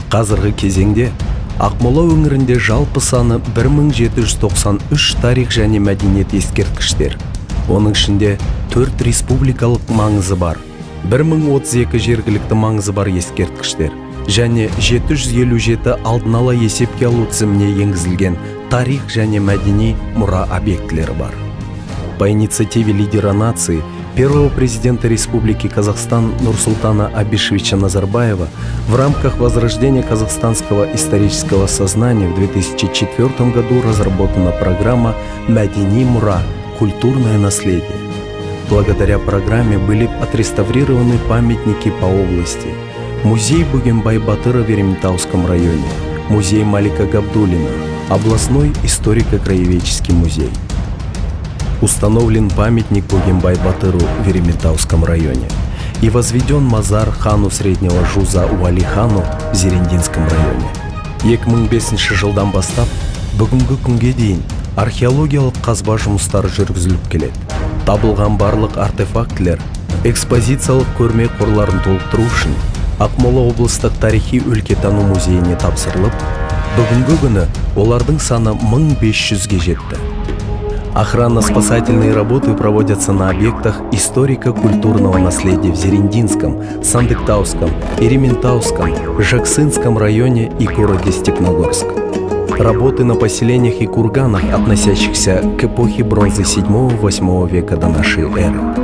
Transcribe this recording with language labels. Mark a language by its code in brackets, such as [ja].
[kk] Қазіргі кезеңде Ақмола өңірінде жалпы саны 1793 тарих және мәдениет ескерткіштер, оның ішінде 4 республикалық маңызы бар, 1032 жергілікті маңызы бар ескерткіштер және 757 алдын ала есепке алу тізіміне енгізілген тарих және мәдени мұра объектілері бар. [ru] По инициативе лидера нации, первого президента Республики Казахстан Нурсултана Абишевича Назарбаева в рамках возрождения казахстанского исторического сознания в 2004 году разработана программа «Мәдени мура. Культурное наследие». Благодаря программе были отреставрированы памятники по области: музей Бөгенбай-Батыры в Ерейментауском районе, музей Малика Габдуллина, областной историко-краеведческий музей. Установлен памятник Бөгенбай-Батыру в Ерейментауском районе и возведен мазар хану среднего жуза Уәли хану в Зерендинском районе. [kk] 2005 жылдан бастап бүгінгі күнге дейін археологиялық қазба жұмыстары жүргізіліп келеді. Табылған барлық артефактілер экспозициялық көрме қорларын толықтыру үшін Ақмола облыстық тарихи өлкетану музейіне тапсырылып, бүгінгі күні олардың саны 1500-ге жетті. [ru] Охранно-спасательные работы проводятся на объектах историко-культурного наследия в Зерендинском, Сандыктауском, Ерейментауском, Жаксынском районе и городе Степногорск. Работы на поселениях и курганах, относящихся к эпохе бронзы 7-8 века до нашей эры.